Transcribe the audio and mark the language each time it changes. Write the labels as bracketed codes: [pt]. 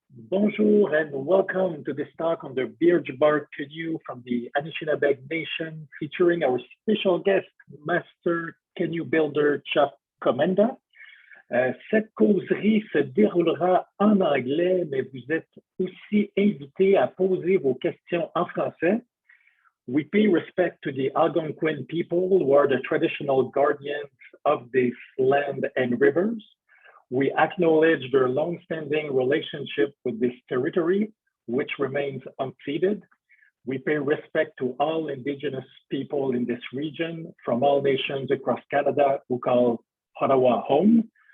[en] Bonjour and welcome to this talk on the Birch bark canoe from the Anishinabeg Nation, featuring our special guest, Master Canoe Builder Chuck Commanda. [fr] Cette causerie se déroulera en anglais, mais vous êtes aussi invités à poser vos questions en français. [en] We pay respect to the Algonquin people, who are the traditional guardians of this land and rivers. We acknowledge their long-standing relationship with this territory, which remains unceded. We pay respect to all Indigenous people in this region from all nations across Canada who call Ottawa home.